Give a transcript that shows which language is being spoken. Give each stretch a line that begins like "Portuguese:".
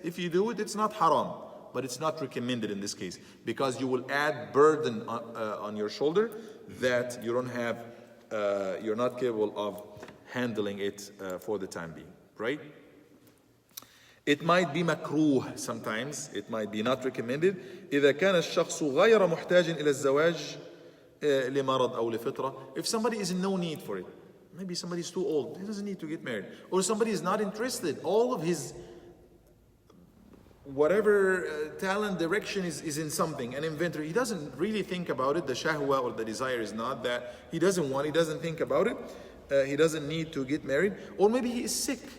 English: If you do it, it's not haram, but it's not recommended in this case, because you will add burden on your shoulder that you don't have, you're not capable of handling it for the time being, right? It might be makruh sometimes. It might be not recommended.
Arabic: إذا كان الشخص غير محتاج إلى الزواج لمرض أو لفطرة.
English: If somebody is in no need for it, maybe somebody is too old, he doesn't need to get married, or somebody is not interested. All of his whatever talent, direction is in something, an inventor. He doesn't really think about it. The shahwa or the desire is not that. He doesn't want. He doesn't think about it. He doesn't need to get married. Or maybe he is sick.